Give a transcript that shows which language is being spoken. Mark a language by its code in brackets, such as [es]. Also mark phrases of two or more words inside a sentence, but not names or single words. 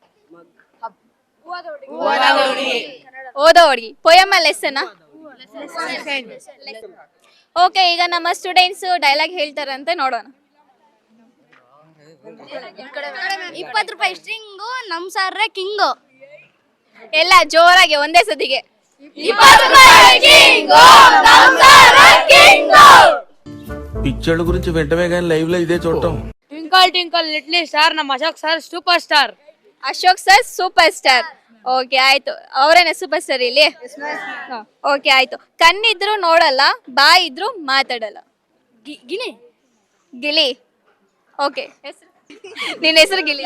[kn] ಓದೋ ಹುಡುಗಿ. [en] poem lesson. [kn] ಓಕೆ, ಈಗ ನಮ್ಮ [en] students dialogue [kn] ಹೇಳ್ತಾರಂತೆ, ನೋಡೋಣ. 20 ರೂಪಾಯಿ ಸ್ಟ್ರಿಂಗು, ನಮ್ ಸಾರ್ರೆ ಕಿಂಗು. ಎಲ್ಲ ಜೋರಾಗಿ ಒಂದೇ ಸತಿಗೆ. [te] పిక్చర్ల గురించి వెంటనే కానీ లైవ్ లో ఇదే చూడటం. [en] twinkle little star, [kn] ನಮ್ಮ ಅಶೋಕ್ ಸರ್ [en] super star. [kn] ಅಶೋಕ್ ಸರ್ [en] super star. [kn] ಓಕೆ, ಆಯ್ತು. ಅವರೇನೆ [en] super star [kn] ಇಲ್ಲಿ. ಓಕೆ, ಆಯ್ತು. ಕಣ್ಣಿದ್ರು ನೋಡಲ್ಲ, ಬಾಯಿ ಇದ್ರು ಮಾತಾಡಲ್ಲ. ಗಿಲಿ. ಓಕೆ, ನಿನ್ನ ಹೆಸರು ಗಿಲಿ?